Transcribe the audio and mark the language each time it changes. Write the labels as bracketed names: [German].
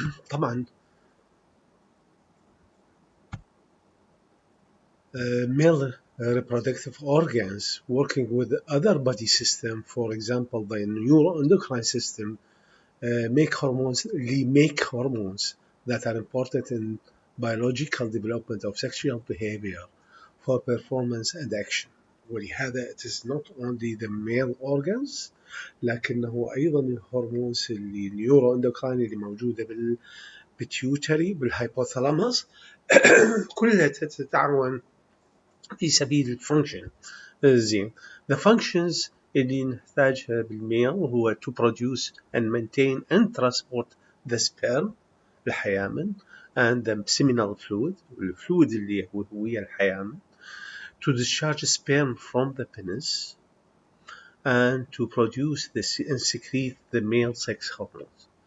[English] طبعا male reproductive organs working with other body system, for example the neuroendocrine system, make hormones that are important in biological development of sexual behavior for performance and action. [Arabic] ولهذا [English] it is not only the male organs [Arabic] لكنه أيضا الهرمونز اللي النيوروندوكراين اللي موجودة بالبيتيوتري بالهايبوثالاموس كلها تتعاون في سبيل الفانكشن. [English] زين the functions [Arabic] اللي نحتاجها بالميل هو [English] to produce and maintain and transport the sperm الحيامن and the seminal fluid [Arabic] الفلويد اللي هو الحيامن, [English] to discharge sperm from the penis and to produce and secrete the male sex hormones.